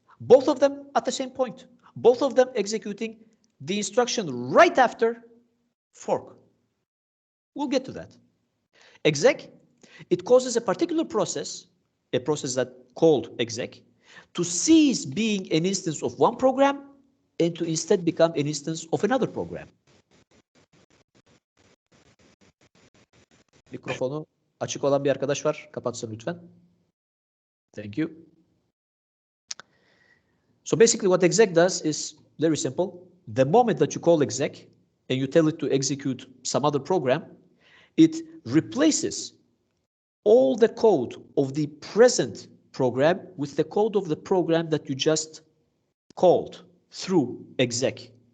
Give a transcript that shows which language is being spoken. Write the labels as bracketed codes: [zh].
[en] Both of them at the same point. Both of them executing the instruction right after fork. We'll get to that. Exec, it causes a particular process, a process that called exec, to cease being an instance of one program and to instead become an instance of another program. [tr] Mikrofonu açık olan bir arkadaş var. Kapatsın lütfen. [en] Thank you. So basically what exec does is very simple. The moment that you call exec and you tell it to execute some other program, it replaces all the code of the present program with the code of the program that you just called through exec.